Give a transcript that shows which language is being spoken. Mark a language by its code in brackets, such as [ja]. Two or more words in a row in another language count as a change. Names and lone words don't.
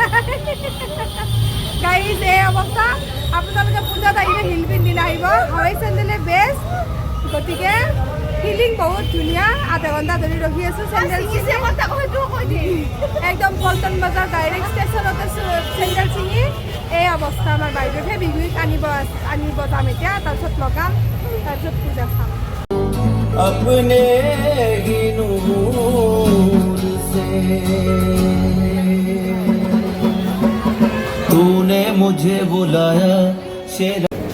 [as] গাইজ এই অৱস্থা আপোনালোকে পূজাত আহিলে হিল পিন্ধি নাহিব হাৱাই চেণ্ডেলে বেষ্ট গতিকে ফিলিং বহুত ধুনীয়া আধা ঘণ্টা ধৰি ৰখি আছোঁ চেণ্ডেল একদম পল্টন বজাৰ ডাইৰেক্ট ষ্টেচনতে চেণ্ডেল ছিঙি এই অৱস্থা আমাৰ বাইদেউহে বিহুক আনিব যাম এতিয়া তাৰপিছত লগাম তাৰপিছত পূজা চাম [hi] अपने ही नूर से तूने मुझे बुलाया शेर